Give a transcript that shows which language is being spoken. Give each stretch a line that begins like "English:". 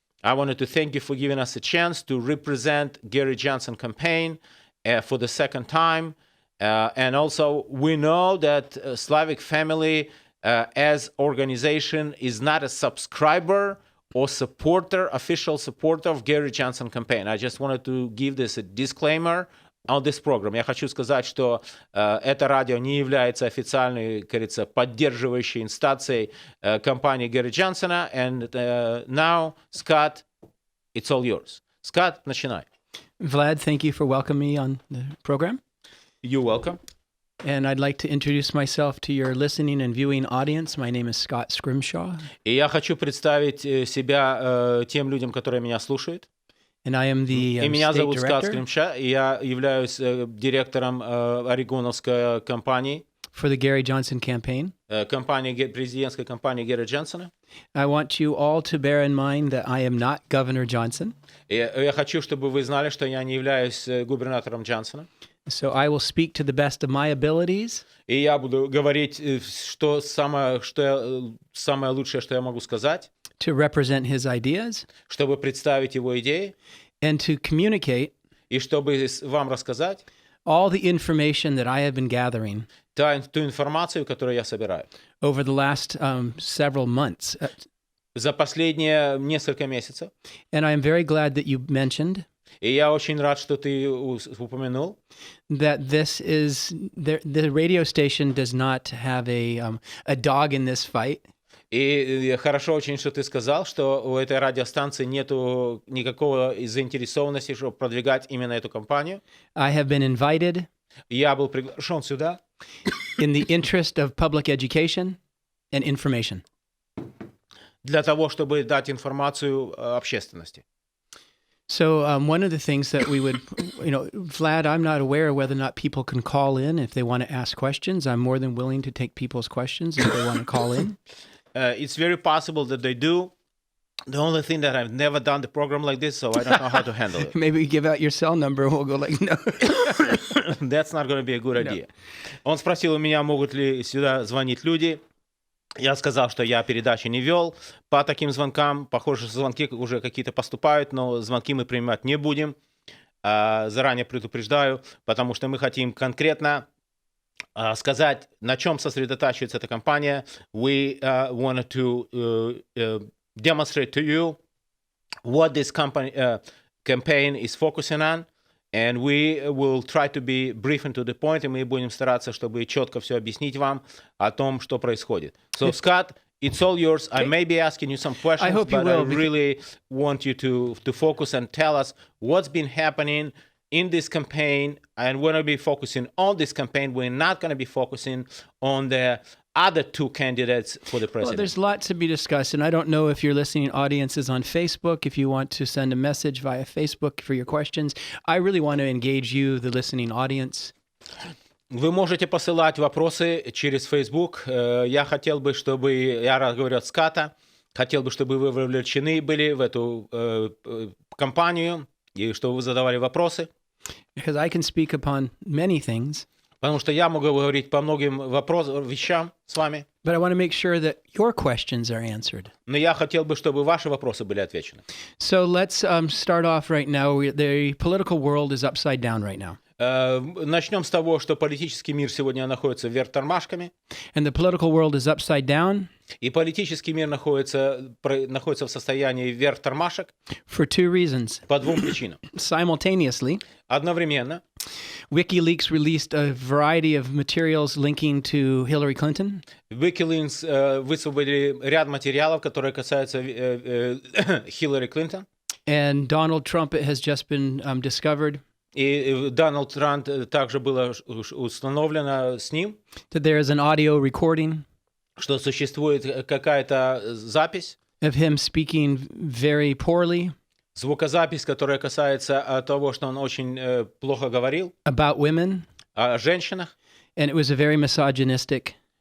English: I wanted to thank you for giving us a chance to represent Gary Johnson campaign for the second time. And also, we know that Slavic Family as organization is not a subscriber or supporter, official supporter of Gary Johnson campaign. I just wanted to give this a disclaimer on this program.
Russian: Я хочу сказать, что это радио не является официальной, как говорится, поддерживающей инстанцией компании Гэри Джонсона.
English: And now, Scott, it's all yours.
Russian: Scott, начинай.
English: Vlad, thank you for welcoming me on the program. You're welcome. And I'd like to introduce myself to your listening and viewing audience. My name is Scott Scrimshaw.
Russian: И я хочу представить себя тем людям, которые меня слушают.
English: And I am the
Russian: И меня
English: state
Russian: зовут Скотт
English: director
Russian: Скримша, и я являюсь директором орегоновской компании.
English: for the Gary Johnson campaign.
Russian: Президентской компании Гэри Джонсона.
English: I want you all to bear in mind that I am not Governor Johnson.
Russian: Я хочу, чтобы вы знали, что я не являюсь губернатором Джонсона.
English: So I will speak to the best of my abilities.
Russian: И я буду говорить, что самое лучшее, что я могу сказать.
English: To represent his ideas.
Russian: Чтобы представить его идеи.
English: And to communicate.
Russian: И чтобы вам рассказать.
English: All the information that I have been gathering.
Russian: Ту информацию, которую я собираю.
English: Over the last several months.
Russian: За последние несколько месяцев.
English: And I am very glad that you mentioned.
Russian: И я очень рад, что ты упомянул.
English: That this is the radio station does not have a dog in this fight.
Russian: И хорошо очень, что ты сказал, что у этой радиостанции нету никакого заинтересованности, чтобы продвигать именно эту компанию.
English: I have been invited.
Russian: Я был приглашен сюда.
English: In the interest of public education and information.
Russian: Для того, чтобы дать информацию общественности.
English: So one of the things that we would, Vlad, I'm not aware of whether or not people can call in if they want to ask questions. I'm more than willing to take people's questions if they want to call in. It's very possible that they do. The only thing that I've never done the program like this, so I don't know how to handle it. Maybe give out your cell number and we'll go like, no. That's not going to be a good idea.
Russian: Он спросил у меня, могут ли сюда звонить люди. Я сказал, что я передачи не вел по таким звонкам. Похоже, звонки уже какие-то поступают, но звонки мы принимать не будем. Заранее предупреждаю, потому что мы хотим конкретно сказать, на чем сосредотачивается эта компания.
English: We wanted to demonstrate to you what this campaign is focusing on. And we will try to be brief and to the point,
Russian: и мы будем стараться, чтобы четко все объяснить вам о том, что происходит.
English: So, Scott, it's all yours. I may be asking you some questions, I hope you but will, I really want you to focus and tell us what's been happening in this campaign, and we're going to be focusing on this campaign. We're not going to be focusing on the other two candidates for the Well, president. there's lots to be discussed, and I don't know if your listening audience is on Facebook, if you want to send a message via Facebook for your questions. I really want to engage you, the listening audience.
Russian: Вы можете посылать вопросы через Facebook. Я хотел бы, чтобы, я говорю от ската, хотел бы, чтобы вы вовлечены были в эту кампанию, и чтобы вы задавали вопросы.
English: Because I can speak upon many things,
Russian: Потому что я могу говорить по многим вещам с вами.
English: but I want to make sure that your questions are answered.
Russian: Но я хотел бы, чтобы ваши вопросы были отвечены.
English: So let's start off right now. The political world is upside down right now.
Russian: Начнем с того, что политический мир сегодня находится вверх тормашками.
English: And the political world is upside down
Russian: И политический мир находится в состоянии вверх тормашек
English: for two reasons.
Russian: по двум причинам.
English: Simultaneously,
Russian: Одновременно
English: WikiLeaks released a variety of materials linking to Hillary Clinton.
Russian: WikiLeaks высвободили ряд материалов, которые касаются Хиллари Клинтон.
English: And Donald Trump has just been discovered
Russian: И Дональд Трамп также было установлено с ним,
English: that there is an audio recording
Russian: что существует какая-то запись,
English: of him speaking very poorly
Russian: звукозапись, которая касается того, что он очень плохо говорил
English: about women.
Russian: о женщинах.
English: And it was a very misogynistic.